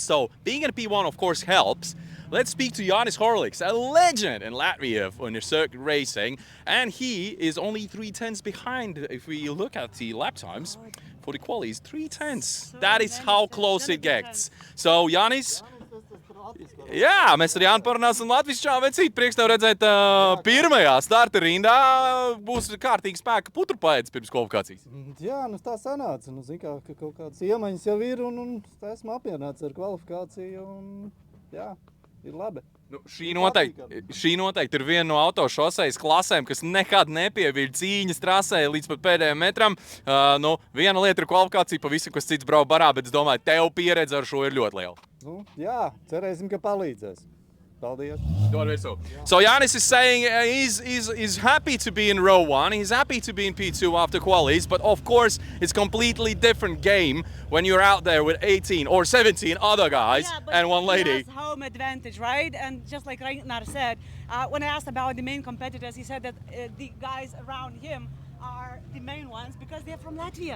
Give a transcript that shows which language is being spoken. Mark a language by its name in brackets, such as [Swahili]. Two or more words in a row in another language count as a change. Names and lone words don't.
[English] So being in P1, of course, helps. Let's speak to Jānis Horliks, a legend in Latvia on the circuit racing, and he is only 3/10 behind if we look at the lap times. For the qualies, 3/10. That is how close it gets. So, [Latvian] Jānis, jā, mēs ar Jānu parunāsim latvišķā, vecīt, prieks tev redzēt pirmajā starta rindā. Būs kārtīgi spēka puturpaēdis pirms kvalifikācijas. Jā, nu tā sanāca. Nu, zin kā, ka kaut kādas iemaņas jau ir un esmu apmierināts ar kvalifikāciju un jā, ir labi. Nu, šī noteikti ir viena no autošosejas klasēm, kas nekad nepieviļ cīņas trasē līdz pat pēdējiem metram. Nu, viena lieta ir kvalifikācija, pavisam kas cits brauc barā, bet es domāju, tev pieredze ar šo ir ļoti liela. Nu, jā, cerēsim, ka palīdzēs. Paldies. [English] So Jānis is saying he's happy to be in row 1, he's happy to be in P2 after qualies, but of course it's completely different game when you're out there with 18 or 17 other guys and one lady. He has home advantage, right? And just like Ragnar said, when I asked about the main competitors, he said that the guys around him are the main ones because they're from Latvia.